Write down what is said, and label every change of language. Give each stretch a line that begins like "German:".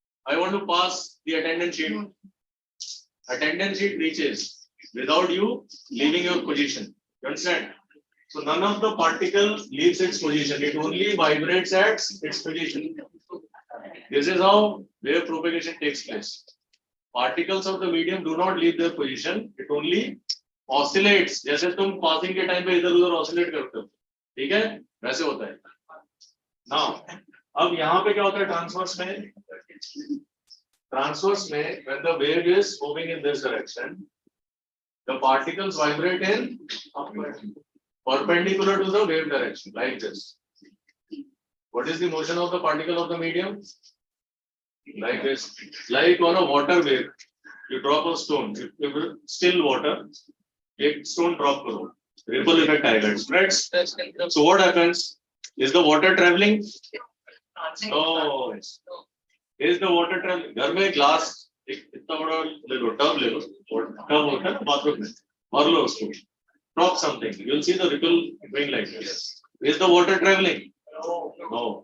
English: I want to pass the attendance sheet. Attendance sheet reaches without you leaving your position. You understand? So none of the particles leaves its position. It only vibrates at its position. This is how wave propagation takes place. Particles of the medium do not leave their position. It only oscillates.
Hindi: जैसे तुम passing के time पे इधर-उधर oscillate करते हो, ठीक है? वैसे होता है. Now, अब यहाँ पे क्या होता है transverse में?
English: Transverse
Hindi: में,
English: when the wave is moving in this direction, The particles vibrate in upward, perpendicular to the wave direction, like this. What is the motion of the particle of the medium? Like this. Like on a water wave, you drop a stone. If still water, a stone drop
Hindi: karo.
English: Ripple effect
Hindi: आएगा.
English: It spreads. So what happens? Is the water traveling? No. Is the water traveling?
Hindi: घर में glass इतना बड़ा ले लो, tub ले लो, tub होता है bathroom में, भर लो उसको.
English: Drop something. You'll see the ripple going like this. Is the water traveling? No.